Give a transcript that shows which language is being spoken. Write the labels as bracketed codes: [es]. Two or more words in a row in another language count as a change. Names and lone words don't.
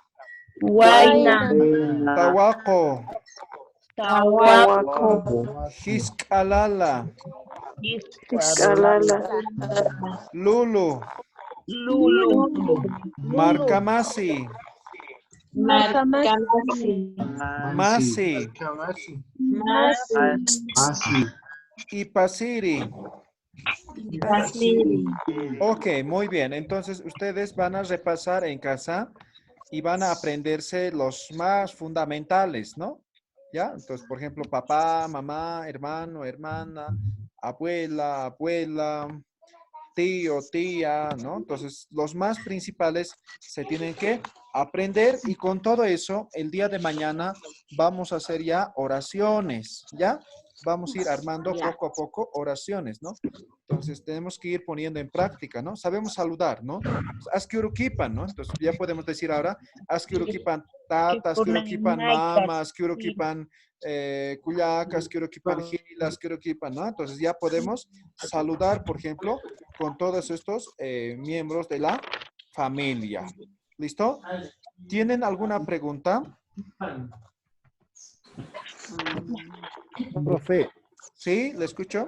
[ay] tawako, hiskalala, lulu, markamasi, masi, ipasiri. [es] Ok, muy bien. Entonces, ustedes van a repasar en casa y van a aprenderse los más fundamentales, ¿no? ¿Ya? Entonces, por ejemplo, papá, mamá, hermano, hermana, abuela, abuela, tío, tía, ¿no? Entonces, los más principales se tienen que aprender y con todo eso, el día de mañana vamos a hacer ya oraciones, ¿ya? Vamos a ir armando poco a poco oraciones, ¿no? Entonces, tenemos que ir poniendo en práctica, ¿no? Sabemos saludar, ¿no? Askiurukipan, ¿no? Entonces, ya podemos decir ahora, [ay] askiurukipan tata, askiurukipan mama, askiurukipan kuyak, askiurukipan gila, askiurukipan, [es] ¿no? Entonces, ya podemos saludar, por ejemplo, con todos estos miembros de la familia. ¿Listo? ¿Tienen alguna pregunta? Profe, ¿Sí? ¿Le escucho?